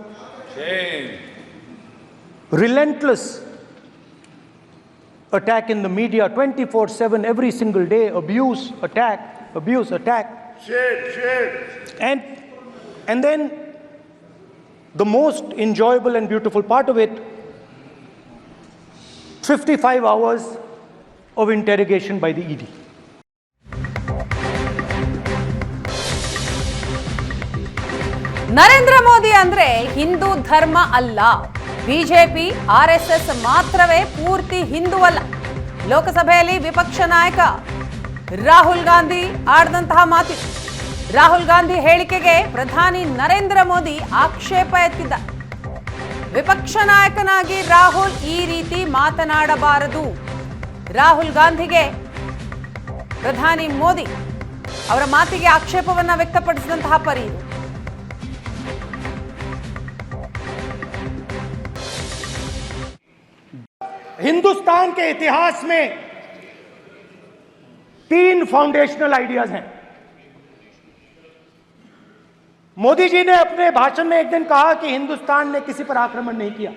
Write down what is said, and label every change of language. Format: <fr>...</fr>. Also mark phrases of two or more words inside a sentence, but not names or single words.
<en>Relentless attack in the media, 24/7, every single day, abuse, attack. And then the most enjoyable and beautiful part of it, 55 hours of interrogation by the ED.</en> <kn>ನರೇಂದ್ರ ಮೋದಿ ಅಂದ್ರೆ ಹಿಂದೂ ಧರ್ಮ ಅಲ್ಲ, ಬಿಜೆಪಿ RSS ಮಾತ್ರವೇ ಪೂರ್ತಿ ಹಿಂದೂವಲ್ಲ. ಲೋಕಸಭೆಯಲ್ಲಿ ವಿಪಕ್ಷ ನಾಯಕ ರಾಹುಲ್ ಗಾಂಧಿ ಆಡಿದಂತಹ ಮಾತು. ರಾಹುಲ್ ಗಾಂಧಿ ಹೇಳಿಕೆಗೆ ಪ್ರಧಾನಿ ನರೇಂದ್ರ ಮೋದಿ ಆಕ್ಷೇಪ ಎತ್ತಿದ್ದ. ವಿಪಕ್ಷ ನಾಯಕನಾಗಿ ರಾಹುಲ್ ಈ ರೀತಿ ಮಾತನಾಡಬಾರದು. ರಾಹುಲ್ ಗಾಂಧಿಗೆ ಪ್ರಧಾನಿ ಮೋದಿ ಅವರ ಮಾತಿಗೆ ಆಕ್ಷೇಪವನ್ನ ವ್ಯಕ್ತಪಡಿಸಿದಂತಹ ಪರಿ ಇದು.</kn> <hi>हिंदुस्तान के इतिहास में 3</hi> <en>foundational ideas</en> <hi>हैं. मोदी जी ने अपने भाषण में एक दिन कहा कि हिंदुस्तान ने किसी पर आक्रमण नहीं किया.</hi>